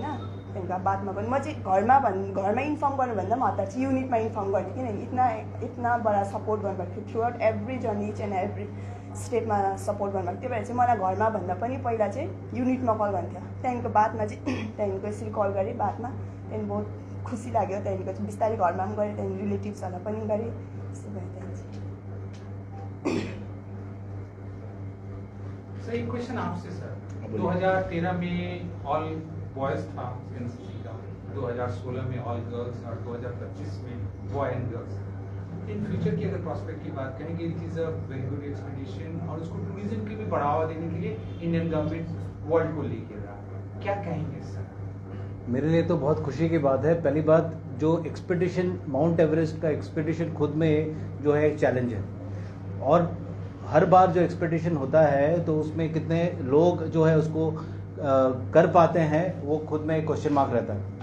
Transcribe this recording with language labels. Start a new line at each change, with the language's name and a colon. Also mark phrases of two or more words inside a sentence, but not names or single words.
Nepali: त्यहाँदेखिको बादमा पनि म चाहिँ घरमा इन्फर्म गर्नुभन्दा पनि हतार चाहिँ युनिटमा इन्फर्म गरेँ, किनभने
Hindi: इतना बडा
Nepali: सपोर्ट गर्नुभएको थियो
English: throughout every journey, each and every
Nepali: स्टेपमा सपोर्ट गर्नुभएको। त्यही भएर चाहिँ मलाई घरमा भन्दा पनि पहिला चाहिँ युनिटमा कल गर्थ्यो। त्यहाँदेखिको बादमा चाहिँ त्यहाँदेखिको यसरी कल गरेँ बादमा, त्यहाँदेखि बहुत खुसी लाग्यो। त्यहाँदेखिको चाहिँ बिस्तारै घरमा पनि गरेँ, त्यहाँदेखि रिलेटिभ्सहरूलाई पनि गरेँ, त्यस्तो भयो।
Hindi: सर एक क्वेश्चन आपसे सर, 2013 में
English: all boys
Hindi: था एनसीसी का, 2016 में
English: all girls
Hindi: और 2025 में
English: boy and girls. in future
Hindi: की अगर प्रॉस्पेक्ट की बात करें कि
English: it is a very good expedition
Hindi: और उसको टूरिज्म के भी बढ़ावा देने के लिए
English: Indian government
Hindi: वर्ल्ड को लेके रहा है, क्या कहेंगे सर? मेरे लिए तो बहुत खुशी की बात है। पहली बात, जो एक्सपेडिशन माउंट एवरेस्ट का एक्सपेडिशन खुद में जो है एक चैलेंज है, और हर बार जो एक्सपेडिशन होता है तो उसमें कितने लोग जो है उसको कर पाते हैं, वो खुद में एक
English: question mark
Hindi: रहता है।